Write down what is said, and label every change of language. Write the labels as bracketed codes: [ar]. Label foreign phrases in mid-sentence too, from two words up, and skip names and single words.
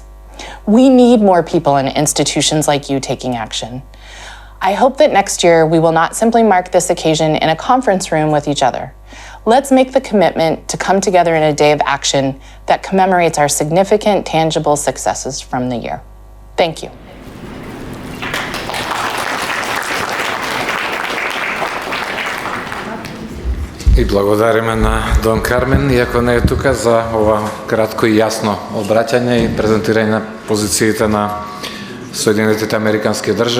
[en] We need more people in institutions like you taking action. I hope that next year we will not simply mark this occasion in a conference room with each other. Let's make the commitment to come together in a day of action that commemorates our significant, tangible successes from the year. Thank you. [mk] И благодариме на Дон Кармен, иако не е тука, за ова кратко и јасно обраќање и презентирање на позициите на Соединетите Американски држави